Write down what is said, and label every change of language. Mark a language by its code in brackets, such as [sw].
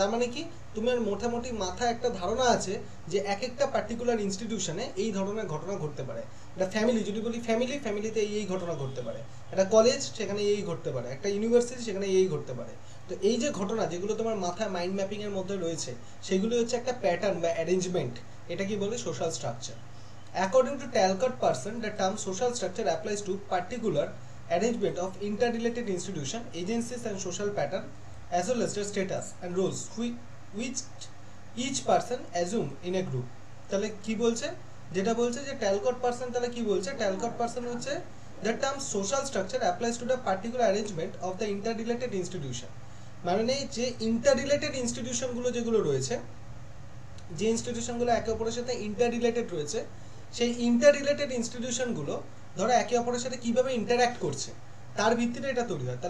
[bn] তার মানে কি তোমার মোটামুটি মাথায় একটা ধারণা আছে যে এক একটা পার্টিকুলার ইনস্টিটিউশনে এই ধরনের ঘটনা ঘটতে পারে। একটা ফ্যামিলি যদি বলি, ফ্যামিলিতে এই ঘটনা ঘটতে পারে। একটা কলেজ, সেখানে এই ঘটতে পারে। একটা ইউনিভার্সিটি, সেখানে এই ঘটতে পারে। তো এই যে ঘটনা যেগুলো তোমার মাথায় মাইন্ড ম্যাপিং এর মধ্যে রয়েছে, সেগুলো হচ্ছে একটা প্যাটার্ন বা অ্যারেঞ্জমেন্ট। এটা কি বলে social structure. [en] According to Talcott Person, the term social structure applies to particular arrangement of interrelated institutions, agencies and social pattern, as well as their status and roles which each person assume in a group. [bn] তাহলে কি বলছে, যেটা বলছে যে ট্যালকট person, তাহলে কি বলছে, ট্যালকট person হচ্ছে [en] the term social structure applies to the particular arrangement of the interrelated institution, [bn] মানে যে ইন্টাররিলেটেড ইনস্টিটিউশনগুলো যেগুলো রয়েছে, যে ইনস্টিটিউশনগুলো একে অপরের সাথে ইন্টাররিলেটেড রয়েছে, সেই ইন্টাররিলেটেড ইনস্টিটিউশনগুলো ধরো একে অপরের সাথে কিভাবে ইন্টারঅ্যাক্ট করছে তার ভিত্তিতে এটা তৈরি হয়।